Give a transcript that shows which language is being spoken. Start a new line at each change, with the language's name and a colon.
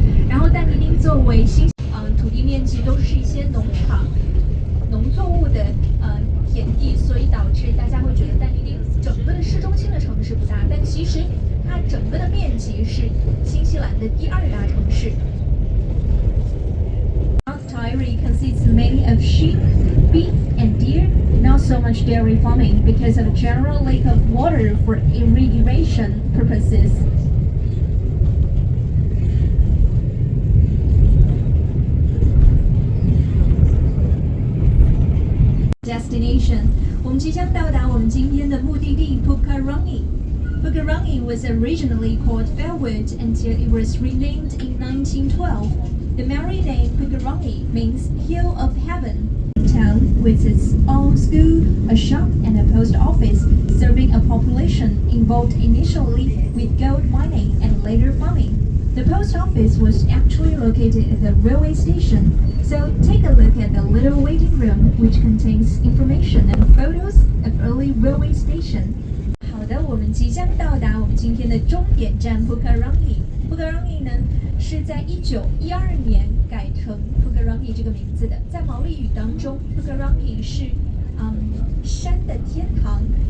Chinese: 然后但尼丁作为土地面积都是一些农场、农作物的田地，所以导致大家会觉得但尼丁整个的市中心的城市不大，但其实它整个的面积是新西兰的第2大城市。
English: Taieri consists mainly of sheep, beef, and deer, not so much dairy farming because of a general lack of water for irrigation purposes. Destination.
Chinese: 我们即将到达我们今天的目的地 Pukerangi.
English: Pukerangi was originally called Fairwood until it was renamed in 1912.The Maori name Pukerangi means Hill of Heaven. Town with its own school, a shop, and a post office, serving a population involved initially with gold mining and later farming. The post office was actually located at the railway station, so take a look at the little waiting room, which contains information and photos of early railway station.
Chinese: 好的，我们即将到达我们今天的终点站 Pukerangi。Pukerangi 呢是在1912年改成 Pukerangi 这个名字的。在毛利语当中 ，Pukerangi 是山的天堂。